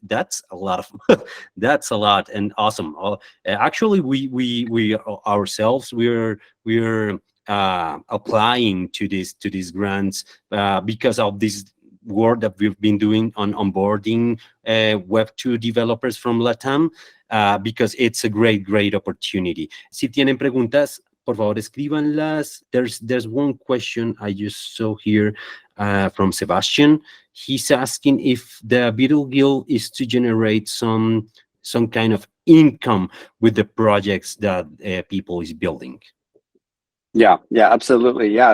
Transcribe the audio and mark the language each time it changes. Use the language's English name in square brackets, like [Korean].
[English] That's a lot of that's a lot, and awesome. Actually, we ourselves we're applying to these grants because of this work that we've been doing on onboarding Web2 developers from LATAM, because it's a great opportunity. [Spanish] Si tienen preguntas, por favor, escríbanlas. [English] There's one question I just saw here from Sebastian. He's asking if the Buidl Guild is to generate some kind of income with the projects that people is building. Yeah, absolutely. Yeah.